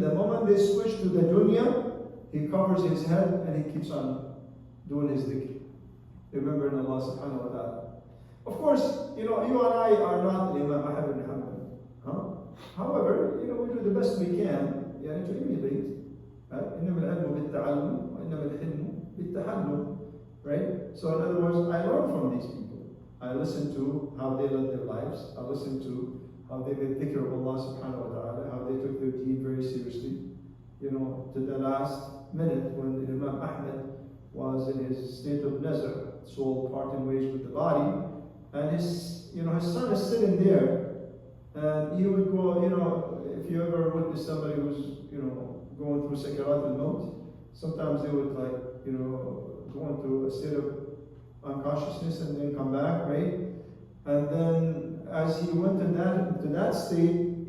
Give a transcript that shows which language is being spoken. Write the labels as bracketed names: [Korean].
[English] The moment they switch to the dunya, he covers his head and he keeps on doing his dhikr, remembering Allah subhanahu wa ta'ala. Of course, you and I are not Imam Ahmad ibn Hanbal. However, we do the best we can to emulate. [Arabic] إنما العلم بالتعلم وإنما الحلم بالتحلم. [English] Right? So in other words, I learn from these people. I listen to how they led their lives. I listen to how they made dhikr of Allah subhanahu wa ta'ala, how they took their deen very seriously. To the last minute when Imam Ahmad was in his state of nazar, soul parting ways with the body, and his son is sitting there, and he would go, if you ever witness somebody who's, going through sakarat al-maut, sometimes they would go into a state of unconsciousness and then come back, right? And then as he went to that state,